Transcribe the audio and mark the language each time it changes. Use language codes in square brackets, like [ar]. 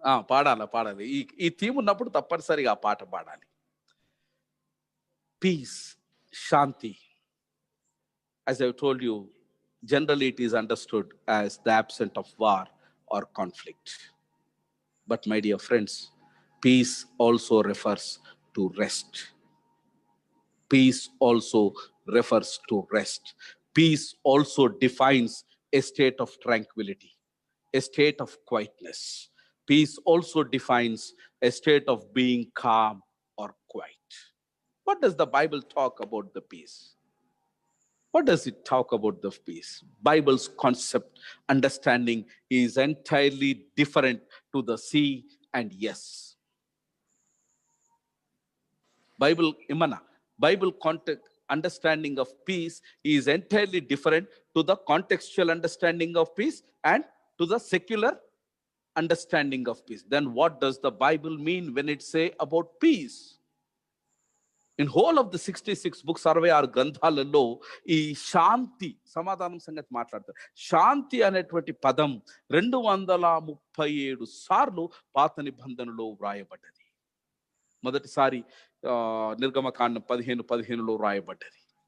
[te] పాడాలి. ఈ థీమ్ ఉన్నప్పుడు తప్పనిసరిగా ఆ పాట పాడాలి. [en] Peace, shanti, as I told you, generally it is understood as the absence of war or conflict. But my dear friends, peace also refers to rest. Peace also refers to rest. Peace also defines a state of tranquility, a state of quietness. Peace also defines a state of being calm or quiet. What does the Bible talk about the peace? What does it talk about the peace? Bible's concept, understanding is entirely different to the C and yes. Bible context understanding of peace is entirely different to the contextual understanding of peace and to the secular understanding of peace. Then what does the Bible mean when it say about peace? In whole of the 66 books, [te] 66 గ్రంథాలలో ఈ శాంతి సమాధానం సంగతి మాట్లాడతారు. శాంతి అనేటువంటి పదం 237 సార్లు పాత నిబంధనలో వ్రాయబడ్డది. మొదటిసారి నిర్గమకాండం 15:15లో వ్రాయబడ్డది.